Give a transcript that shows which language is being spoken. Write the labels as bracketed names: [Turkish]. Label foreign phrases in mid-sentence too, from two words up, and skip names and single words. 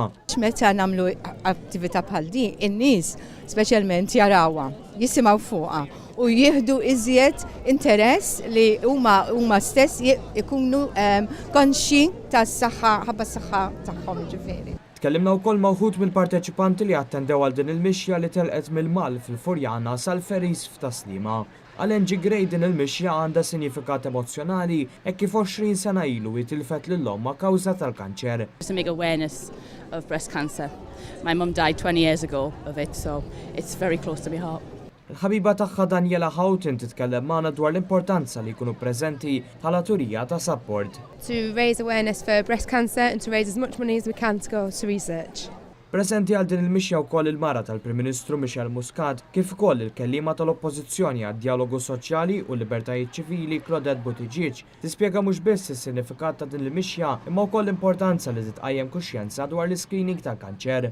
[Maltese] Meta nagħmlu attività bħal din, in-nies speċjalment jarawha, jisimgħu fuqha u jieħdu iżjed interess li huma stess ikunu konxi tas-saħħa ħabba s-saħħa tagħhom ġifieri. Tkellimna wkoll ma' wħud mill-parteċipanti li attendew għal din il-mixja li telqet mill-Mal fil-Furjana sal-Feris f'Taslima. Għal NG Gray din il-mixja għandha sinifikat emozjonali e kif 20 sena ilu jitilfet lil-omm kawża tal-kanċer. [English] To make awareness of breast cancer. My mum died 20 years ago of it, so it's very close to my heart. [Maltese] Il-ħabiba tagħha Daniela Houghton titkellem magħna dwar l-importanza li jkunu preżenti bħala turija ta' support. [English] To raise awareness for breast cancer and to raise as much money as we can to go to research. [Maltese] Preżenti għal din il-mixja wkoll il-mara tal-Prim Ministru Michel Muscat kif ukoll il-kelliema tal-Oppożizzjoni għad-Dialogu Soċjali u Libertajiet Ċivili Claudette Buttigieg tispjega mhux biss is-sinifikat ta' din il-mixja imma wkoll l-importanza li titqajjem kuxjenza dwar l-screening tal-kanċer.